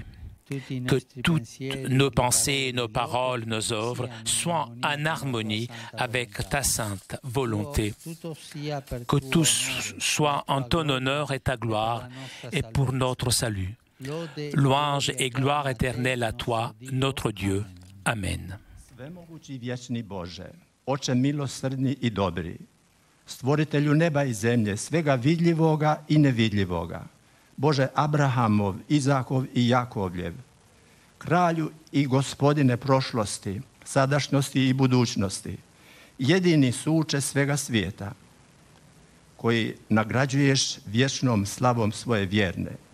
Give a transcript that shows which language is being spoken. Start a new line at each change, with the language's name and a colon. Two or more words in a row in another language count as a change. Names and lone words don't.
French: Que toutes nos pensées, nos paroles, nos œuvres soient en harmonie avec ta sainte volonté. Que tout soit en ton honneur et ta gloire et pour notre salut. Louange et gloire éternelle à toi, notre Dieu. Amen.
Croatian: Svemogući vječni Bože, Oče milosrdni i dobri, stvoritelju neba i zemlje, svega vidljivoga i nevidljivoga, Bože Abrahamov, Izakov i Jakovljev, kralju i gospodine prošlosti, sadašnjosti i budućnosti, jedini suče svega svijeta, koji nagrađuješ vječnom slavom svoje vjerne.